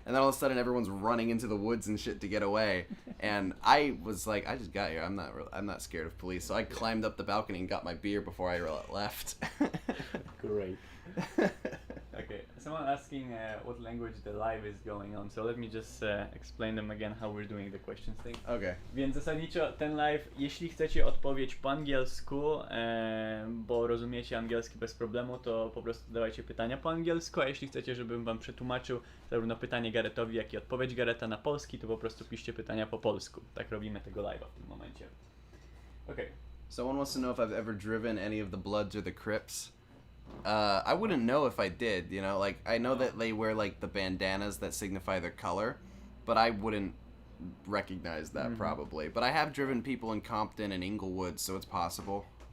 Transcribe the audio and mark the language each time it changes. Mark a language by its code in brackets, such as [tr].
[en] and then all of a sudden everyone's running into the woods and shit to get away. And I was like, I just got here, I'm not scared of police, so I climbed up the balcony and got my beer before I left. Great. Okay, someone asking what language the live is going on, so let me just explain them again how we're doing the questions thing. Okay. [pl] Więc zasadniczo ten live, jeśli chcecie odpowiedź po angielsku, bo rozumiecie angielski bez problemu, to po prostu dawajcie pytania po angielsku, a jeśli chcecie, żebym wam przetłumaczył zarówno pytanie Garrettowi, jak i odpowiedź Garretta na polski, to po prostu piszcie pytania po polsku. Tak robimy tego live'a w tym momencie. [en] Okay. Someone wants to know if I've ever driven any of the Bloods or the Crips. I wouldn't know if I did, you know, like, I know that they wear, like, the bandanas that signify their color, but I wouldn't recognize that probably. But I have driven people in Compton and Inglewood, so it's possible.